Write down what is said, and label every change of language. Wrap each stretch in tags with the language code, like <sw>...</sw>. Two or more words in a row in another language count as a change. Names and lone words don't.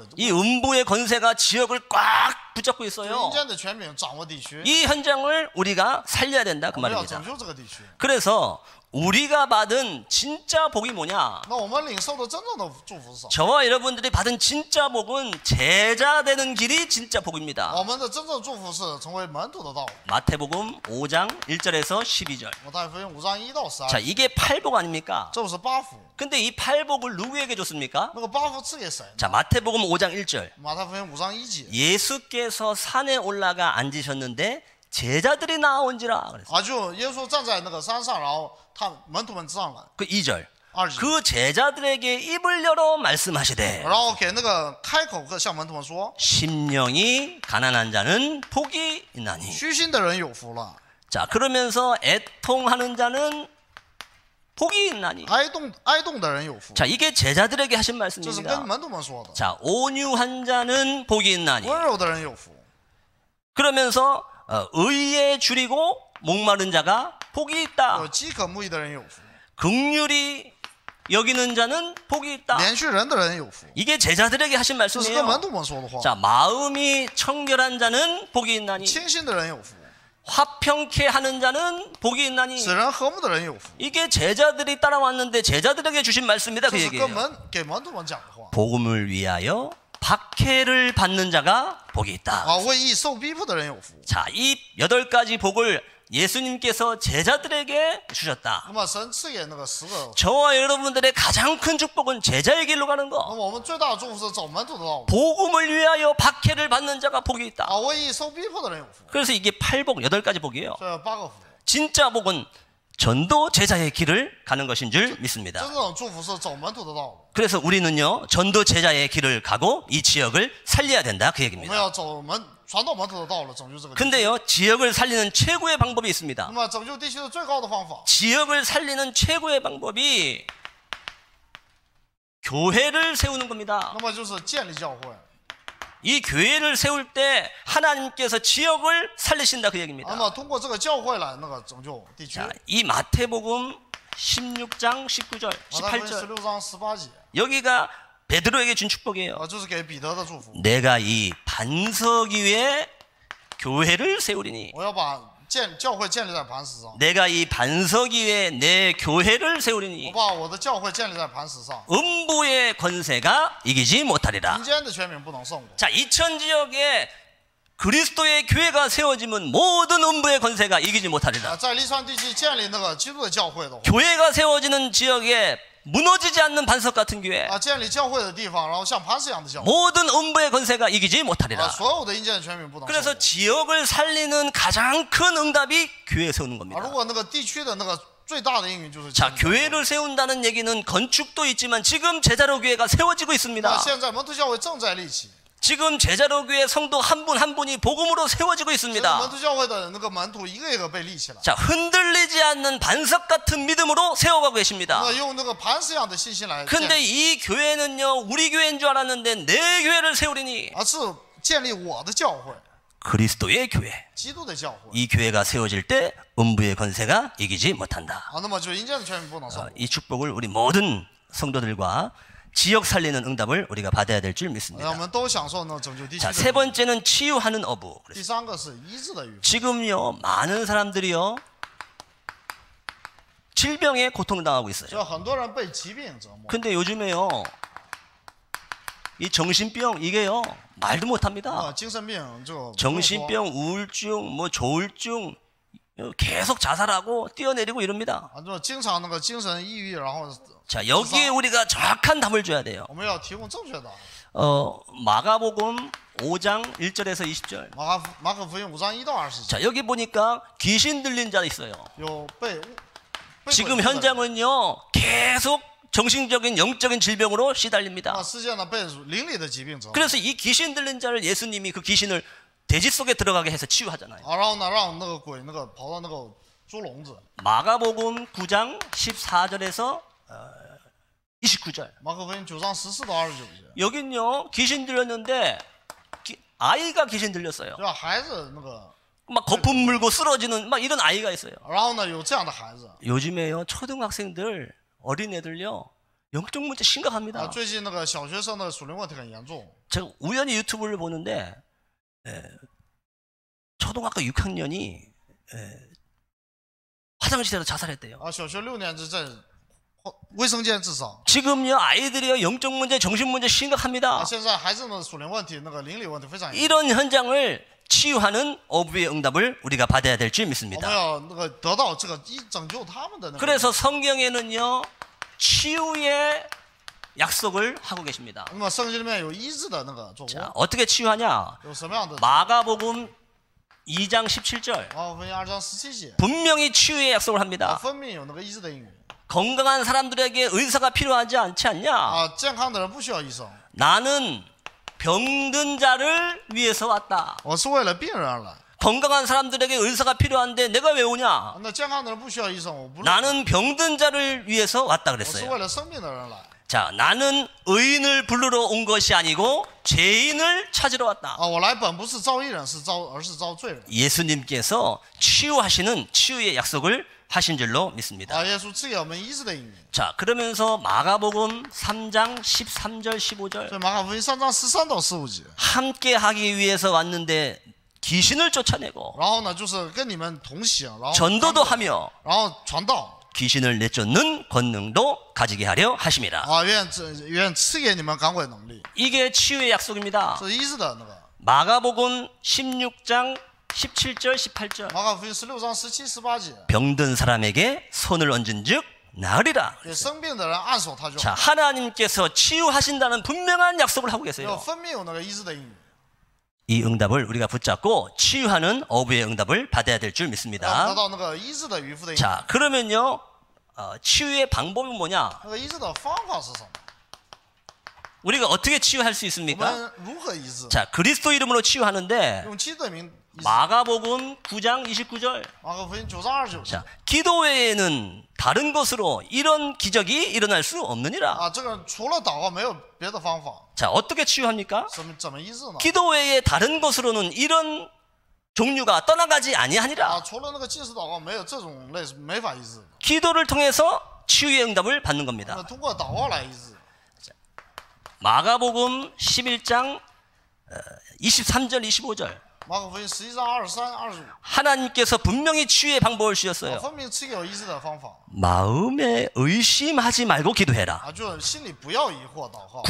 <ko>이 음부의 권세가 지역을 꽉 붙잡고</ko> <zh>就</zh> <ko>있어요.</ko> <zh>阴间的权柄掌握地区，</zh> <ko>이 현장을 우리가 살려야 된다 그</ko> <zh>我们要</zh> <ko>말입니다.</ko> <zh>拯救这个地区。</zh> <ko>그래서 우리가 받은 진짜 복이 뭐냐?</ko> <zh>那我们领受的真正的祝福是什么？</zh> <ko>저와 여러분들이 받은 진짜 복은 제자 되는 길이 진짜 복입니다.</ko> <zh>我们的真正祝福是成为门徒的道路。</zh> <ko>마태복음 5장 1절에서 12절.</ko> <zh>马太福音5章1到12</zh> <ko>자,</ko> <zh>节，</zh> <ko>이게 팔복 아닙니까?</ko> <zh>这不是八福？</zh> <ko>근데 이 팔복을 누구에게 줬습니까?</ko> <zh>那个八福赐给谁呢？</zh> <ko>자, 마태복음 5장 1절.</ko> <zh>马太福音5章1节</zh> <ko>예수께서 산에 올라가 앉으셨는데 제자들이 나온지라 그랬어요.</ko> <zh>啊，就耶稣站在那个山上，然后他门徒们上来，</zh> <ko>그 2절.</ko> <zh>2节，</zh> <ko>그 제자들에게 입을 열어 말씀하시되</ko> <zh>然后给那个开口向门徒们说，</zh> <ko>심령이 가난한 자는 복이 있나니.</ko> <zh>虚心的人有福了，</zh> <ko>자, 그러면서 애통하는 자는 복이 있나니.</ko> <zh>哀动的人有福。</zh> <ko>자, 이게 제자들에게 하신</ko> <zh>这是跟</zh> <ko>말씀입니다.</ko> <zh>门徒们说的。</zh> <ko>자, 온유한 자는 복이 있나니.</ko> <zh>温柔的人有福，</zh> <ko>그러면서 의에 줄이고 목마른 자가 복이 있다.</ko> <zh>有饥渴慕义的人有福，</zh> <ko>긍휼이 여기는 자는 복이 있다.</ko> <zh>连续人的人有福。</zh> <ko>이게 제자들에게 하신</ko> <zh>这是跟门</zh> <ko>말씀이에요.</ko> <zh>徒们说的话。</zh> <ko>자, 마음이 청결한 자는 복이 있나니</ko> <zh>清心的人有福，</zh> <ko>화평케 하는 자는 복이 있나니</ko> <zh>使人和睦的人有福。</zh> <ko>이게 제자들이 따라왔는데 제자들에게 주신 말씀이다</ko> <zh>这</zh> <ko>그</ko> <zh>是</zh> <ko>얘기예요.</ko> <zh>给门徒们讲的话。</zh> <ko>복음을 위하여 박해를 받는 자가 복이 있다.</ko> <zh>啊，为义受逼迫的人有福。</zh> <ko>자, 이 8가지 복을 예수님께서 제자들에게 주셨다.</ko> <zh>那么神赐给那个10个，</zh> <ko>저와 여러분들의 가장 큰 축복은 제자의 길로 가는</ko> <zh>那</zh> <ko>거.</ko> <zh>么我们最大的祝福是走门徒的道路。</zh> <ko>복음을 위하여 박해를 받는 자가 복이 있다.</ko> <zh>啊，为义受逼迫的人有福。</zh> <ko>그래서 이게 8복, 8가지 복이에요.</ko> <zh>这8个福，</zh> <ko>진짜 복은 전도 제자의 길을 가는 것인 줄 믿습니다.</ko> <zh>真正的祝福是走门徒的道路。</zh> <ko>그래서 우리는요, 전도 제자의 길을 가고 이 지역을 살려야 된다 그</ko> <zh>我们</zh> <ko>얘기입니다.</ko> <zh>要走传道门徒的道路，拯救这个地区。</zh> <ko>근데요, 지역을 살리는 최고의 방법이 있습니다.</ko> <zh>那么拯救地区的最高的方法，</zh> <ko>지역을 살리는 최고의 방법이 교회를 세우는 겁니다.</ko> <zh>那么就是建立教会。</zh> <ko>이 교회를 세울 때 하나님께서 지역을 살리신다 그</ko> <zh>那</zh> <ko>얘기입니다.</ko> <zh>么通过这个教会来那个拯救地区。</zh> <ko>자, 이 마태복음 16장 19절,</ko> <zh>马太福音</zh> <ko>18절</ko> <zh>16章18节，</zh> <ko>여기가 베드로에게 준 축복이에요.</ko> <zh>就是给彼得的祝福。</zh> <ko>내가 이 반석 위에 교회를 세우리니</ko> <zh>我要把教会建立在磐石上，</zh> <ko>내가 이 반석 위에 내 교회를</ko> <zh>我</zh> <ko>세우리니</ko> <zh>把我的教会建立在磐石上，</zh> <ko>음부의 권세가 이기지 못하리라.</ko> <zh>民间的权柄不能胜过。</zh> <ko>자, 이천 지역에 그리스도의 교회가 세워지면 모든 음부의 권세가 이기지 못하리라.</ko> <zh>在利川地区建立那个基督的教会的话，</zh> <ko>교회가 세워지는 지역에 무너지지 않는 반석 같은 교회,</ko> <zh>啊，建立教会的地方，然后像磐石一样的教会，</zh> <ko>모든 음부의 권세가 이기지</ko> <zh>啊，</zh> <ko>못하리라.</ko> <zh>所有的阴间的权柄不能胜</zh> <ko>그래서</ko> <zh>过。</zh> <ko>지역을 살리는 가장 큰 응답이 교회 세우는</ko> <zh>啊，</zh> <ko>겁니다.</ko> <zh>如果那个地区的那个最大的应允就是</zh> <ko>자,</ko> <zh>建立教会。</zh> <ko>교회를 세운다는 얘기는 건축도 있지만 지금 제자로 교회가 세워지고</ko> <zh>那</zh> <ko>있습니다.</ko> <zh>现在门徒教会正在立起，</zh> <ko>지금 제자로 교회 성도 한 분 한 분이 복음으로 세워지고</ko> <zh>这个门</zh> <ko>있습니다.</ko> <zh>徒教会的那个门徒一个一个被立起来，</zh> <ko>자, 흔들리지 않는 반석 같은 믿음으로 세워가고 계십니다.</ko> <zh>那用那个磐石一样的信心来建</zh> <ko>근데</ko> <zh>立，</zh> <ko>이 교회는요, 우리 교회인 줄 알았는데 내 교회를 세우리니</ko> <zh>而是建立我的教会，</zh> <ko>그리스도의 교회.</ko> <zh>基督的教会。</zh> <ko>이 교회가 세워질 때 음부의 권세가 이기지 못한다.</ko> <zh>啊，那么就阴间的权柄不能胜过。</zh> <ko>이 축복을 우리 모든 성도들과 지역 살리는 응답을 우리가 받아야 될 줄</ko> <zh>让我</zh> <ko>믿습니다.</ko> <zh>们都享受那拯救地区</zh> <ko>자,</ko> <zh>的</zh> <ko>세</ko> <zh>礼物。</zh> <ko>번째는 치유하는 어부.</ko> <zh>第三个是医治的预防。</zh> <ko>지금요, 많은 사람들이요, 질병에 고통당하고 있어요.</ko> <zh>就很多人被疾病折磨，</zh> <ko>근데 요즘에요, 이 정신병 이게요, 말도 못합니다.</ko> <zh>啊，精神病这个不用说</zh> <ko>정신병, 우울증, 뭐 조울증 계속 자살하고 뛰어내리고 이럽니다.</ko> <zh>啊，就经常那个精神抑郁，然后</zh> <ko>자, 여기에 우리가 정확한 답을 줘야 돼요.</ko> <zh>我们要提供正确的。</zh> <ko>마가복음 5장 1절에서 20절.</ko> <zh>马可福音5章1到20节，</zh> <ko>자, 여기 보니까 귀신 들린 자 있어요.</ko> <zh>有被</zh> <ko>지금</ko> <zh>鬼附的人</zh> <ko>현장은요, 계속 정신적인 영적인 질병으로</ko> <zh>啊，</zh> <ko>시달립니다.</ko> <zh>世界呢被灵里的疾病折磨</zh> <ko>그래서 이 귀신 들린 자를 예수님이 그 귀신을 돼지 속에 들어가게 해서 치유하잖아요.</ko> <zh>啊，然后呢让那个鬼那个跑到那个猪笼子。</zh> <ko>마가복음 9장 14절에서 29절.</ko> <zh>马可福音9章14到29节，</zh> <ko>여긴요, 귀신 들렸는데 아이가 귀신 들렸어요.</ko> <zh>就让孩子那个，</zh> <ko>막 거품 물고 쓰러지는 막 이런 아이가 있어요.</ko> <zh>然后呢有这样的孩子。</zh> <ko>요즘에요, 초등학생들, 어린애들요, 영적 문제</ko> <zh>啊，</zh> <ko>심각합니다.</ko> <zh>最近那个小学生的属灵问题很严重。</zh> <ko>제가 우연히 유튜브를 보는데 초등학교 6학년이 화장실에서 자살했대요.</ko> <zh>啊，小学6年级在卫生间自杀。</zh> <ko>지금요, 아이들이요, 영적 문제, 정신 문제</ko> <zh>啊，</zh> <ko>심각합니다.</ko> <zh>现在孩子们的属灵问题，那个灵里问题非常严重。</zh> <ko>이런 현장을 치유하는 어부의 응답을 우리가 받아야 될 줄</ko> <zh>我们</zh> <ko>믿습니다.</ko> <zh>要那个得到这个拯救他们的那个。</zh> <ko>그래서 성경에는요, 치유의 약속을 하고 계십니다.</ko> <zh>那么圣经里面有医治的那个作</zh> <ko>자,</ko> <zh>为，</zh> <ko>어떻게 치유하냐?</ko> <zh>有什么样的？</zh> <ko>마가복음 2장 17절.</ko> <zh>马可福音2章17节，</zh> <ko>분명히 치유의 약속을</ko> <zh>啊，</zh> <ko>합니다.</ko> <zh>分明有那个医治的应允。</zh> <ko>건강한 사람들에게 의사가 필요하지 않지 않냐?</ko> <zh>啊，健康的人不需要医生，</zh> <ko>나는 병든 자를 위해서 왔다.</ko> <zh>我是为了病人而来。</zh> <ko>건강한 사람들에게 의사가 필요한데 내가 왜 오냐?</ko> <zh>那健康的人不需要医生，我不。</zh> <ko>나는 병든 자를 위해서 왔다</ko> <zh>我是</zh> <ko>그랬어요.</ko> <zh>为了生病的人来。</zh> <ko>자, 나는 의인을 부르러 온 것이 아니고 죄인을 찾으러 왔다.</ko> <zh>啊，我来本不是招义人，而是招罪人。</zh> <ko>예수님께서 치유하시는 치유의 약속을 하신 줄로 믿습니다.</ko> <zh>啊，耶稣赐给我们医治的应允。</zh> <ko>자, 그러면서 마가복음 3장 13절 15절</ko> <zh>所以马可福音3章13到15节，</zh> <ko>함께 하기 위해서 왔는데 귀신을 쫓아내고</ko> <zh>然后呢，就是跟你们同行，然后</zh> <ko>전도도 하며</ko> <zh>然后传道</zh> <ko>귀신을 내쫓는 권능도 가지게 하려 하심이라.</ko> <zh>啊，愿赐给你们赶鬼能力，</zh> <ko>이게 치유의 약속입니다.</ko> <zh>这是医治的那个。</zh> <ko>마가복음 16장 17절 18절</ko> <zh>马可福音16章17、18节，</zh> <ko>병든 사람에게 손을 얹은즉 나으리라.</ko> <zh>给生病的人按手他就</zh> <ko>자,</ko> <zh>好。</zh> <ko>하나님께서 치유하신다는 분명한 약속을 하고</ko> <zh>要</zh> <ko>계세요.</ko> <zh>分明有那个医治的应允，</zh> <ko>이 응답을 우리가 붙잡고 치유하는 어부의 응답을 받아야 될 줄</ko> <zh>要得</zh> <ko>믿습니다.</ko> <zh>到那个医治的渔夫的应允。</zh> <ko>자, 그러면요, 치유의 방법은 뭐냐?</ko> <zh>那个医治的方法是什么？</zh> <ko>우리가 어떻게 치유할 수</ko> <zh>我</zh> <ko>있습니까?</ko> <zh>们如何医治？</zh> <ko>자, 그리스도 이름으로 치유하는데</ko> <zh>用基督的名医治。</zh> <ko>마가복음 9장 29절.</ko> <zh>马可福音9章29节。</zh> <ko>자, 기도 외에는 다른 것으로 이런 기적이 일어날 수 없느니라.</ko> <zh>啊，这个除了祷告没有别的方法，</zh> <ko>자, 어떻게 치유합니까?</ko> <zh>怎么医治呢？</zh> <ko>기도 외에 다른 것으로는 이런 종류가 떠나가지</ko> <zh>啊，</zh> <ko>아니하니라.</ko> <zh>除了那个禁食祷告，没有这种类没法医治。</zh> <ko>기도를 통해서 치유의 응답을 받는</ko> <zh>那</zh> <ko>겁니다.</ko> <zh>通过祷告来医治。</zh> <ko>마가복음 11장 23절 25절</ko> <zh>马可福音11章23、25，</zh> <ko>하나님께서 분명히 치유의 방법을 주셨어요.</ko> <zh>分明赐给我医治的方法</zh> <ko>마음에 의심하지 말고 기도해라.</ko> <zh>啊，就心里不要疑惑祷告</zh>